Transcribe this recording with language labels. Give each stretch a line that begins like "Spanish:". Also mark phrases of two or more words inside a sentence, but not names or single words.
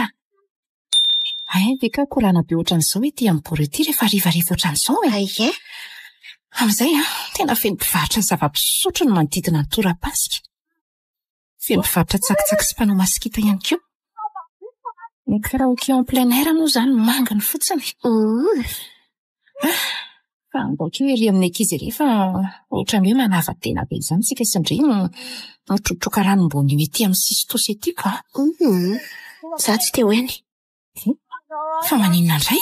Malagasy: Dia ka korana be ohatran'izao ety amin'ny borety rehefa rivariva ohatran'izao e. Aie. Amin'izay tena feno mpivarotra zava-pisotro no manodidina ny tora-pasika. Feno mpivarotra tsakitsaky sy mpanao masikita ihany koa. Ny
French: karaoké en plein air
Malagasy: moa izany mangana fotsiny. Fa mboka eo ery amin'ny ankizy ery fa ohatran'ny hoe manava-tena be izany sika sy indray mitrotroka ranom-boanio ety amin'ny sistosy ety ka. Za tsy te hoeny. Fa maninona indray?